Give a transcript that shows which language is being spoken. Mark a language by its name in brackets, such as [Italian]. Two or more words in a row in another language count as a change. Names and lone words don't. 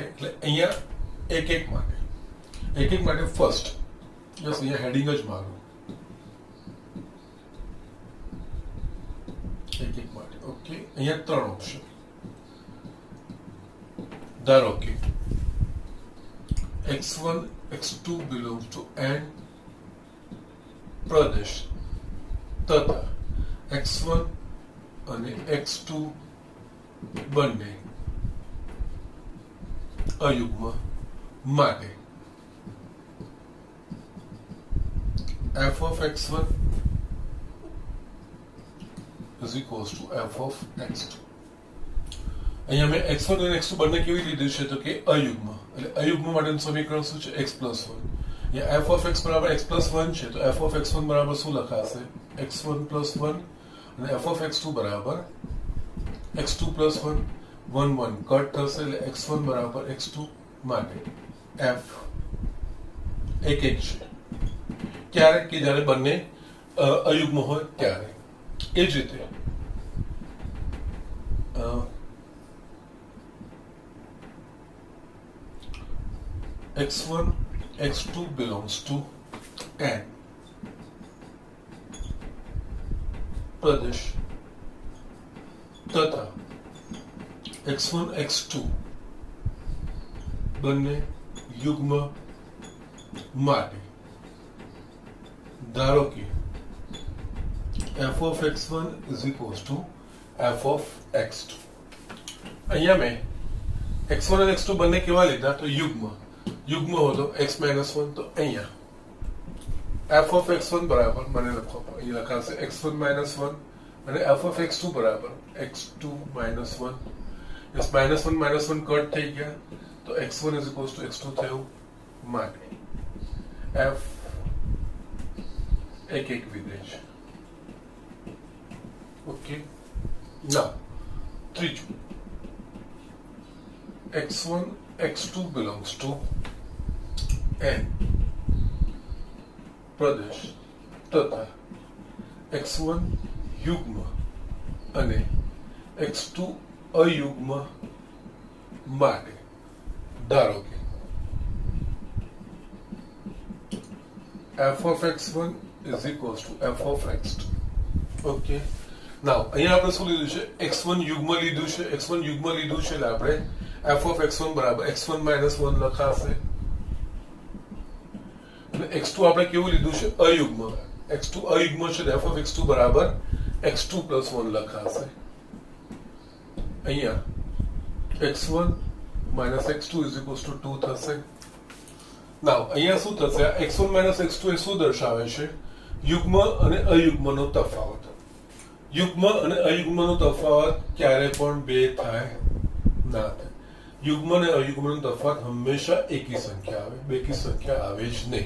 [Gujarati] એટલે અહીંયા એક એક માટે ફર્સ્ટ બસ અહીંયા હેડિંગ જ મારું એક એક માટે. ઓકે, અહીંયા ત્રણ ઓપ્શન. ધારો કે [English] x1 x2 belongs to n [Gujarati] પ્રદેશ તથા x1 અને x2 બંને અયુગ્મ માટે [English] f of x1 is equals to f of x2. [Gujarati] અહીંયા મેં x1 અને x2 બંને કેવી લીધું છે તો કે અયુગ્મ, એટલે અયુગ્મ માટેનું સમીકરણ શું છે? [English] x plus 1. [Gujarati] અહીંયા [English] f of x [Gujarati] બરાબર [English] x plus 1 [Gujarati] છે તો [English] f of x1 [Gujarati] બરાબર શું લખાશે? [English] x1 plus 1 [Gujarati] અને [English] f of x2 [Gujarati] બરાબર [English] x2 plus 1 1 1 [Gujarati] કટ થશે એટલે x1 બરાબર x2 માટે f એક એક છે. ક્યારે? કે જ્યારે બંને અયુગ્મ હોય ત્યારે. [English] એ જ રીતે x1 x2 belongs to n [Gujarati] પ્રદેશ તથા x1 x2 બંને યુગ્મ માટે ધારો કે [English] f of x1 is equals to f of x2. [Gujarati] અહીંયા મેં x1 અને x2 બંને કેવા લીધા તો યુગ્મ હોય તો [English] x minus 1 [Gujarati] તો અહીંયા [English] f of x1 [Gujarati] બરાબર મને લખો અહીંયા લખાશે [English] x1 minus 1 [Gujarati] અને [English] f of x2 [Gujarati] બરાબર [English] x2 minus 1. yes minus 1 [Gujarati] કટ થઈ ગયા તો [English] x1 is equals to x2 [Gujarati] થયું માટે f એક એક વિધેય છે. ઓકે, now ત્રીજું [English] x1 x2 belongs to n [Gujarati] પ્રદેશ તથા x1 યુગ્મ અને x2 અયુગ્મ માટે ધારો કે [English] f of x1 is equals to f of x2. [Gujarati] ઓકે, નાઉ અહીંયા આપણે શું લીધું છે? x1 યુગ્મ લીધું છે. x1 યુગ્મ લીધું છે એટલે આપણે [English] f of x1 [Gujarati] બરાબર [English] x1 minus 1 [Gujarati] લખાશે અને x2 આપણે કેવું લીધું છે? અયુગ્મ. x2 અયુગ્મ છે એટલે [English] f of x2 [Gujarati] બરાબર [English] x2 plus 1 [Gujarati] લખાશે. અહીંયા [English] x1 minus x2 is equals to 2 [Gujarati] થશે. નાઉ અહીંયા શું થશે? [English] x1 minus x2 [Gujarati] એ શું દર્શાવે છે? યુગ્મ અને અયુગ્મનો તફાવત. યુગ્મ અને અયુગ્મનો તફાવત ક્યારે પણ બે થાય ના થાય. યુગ્મ અને અયુગ્મનો તફાવત હંમેશા એકી સંખ્યા આવે, બેકી સંખ્યા આવે જ નહીં.